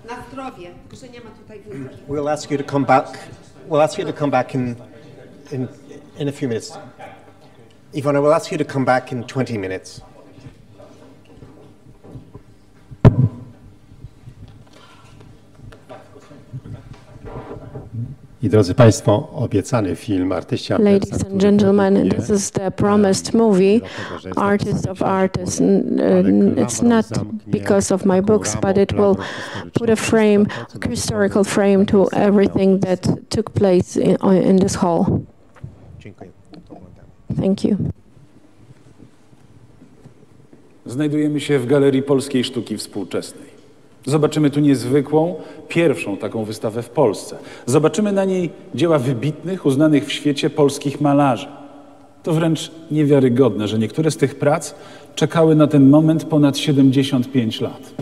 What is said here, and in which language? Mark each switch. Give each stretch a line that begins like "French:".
Polish: Na zdrowie, że nie ma tutaj wódki.
English: We'll ask you to come back. We'll ask you to come back in a few minutes. Ivana, we'll ask you to come back in 20 minutes.
Polish: I drodzy Państwo, obiecany film Artyści
English: Ladies and gentlemen, this is the promised movie, Artist of Artists. It's not because of my books, but it will put a frame, a historical frame to everything that took place in this hall. Thank you.
Polish: Znajdujemy się w Galerii Polskiej Sztuki Współczesnej. Zobaczymy tu niezwykłą, pierwszą taką wystawę w Polsce. Zobaczymy na niej dzieła wybitnych, uznanych w świecie polskich malarzy. To wręcz niewiarygodne, że niektóre z tych prac czekały na ten moment ponad 75 lat.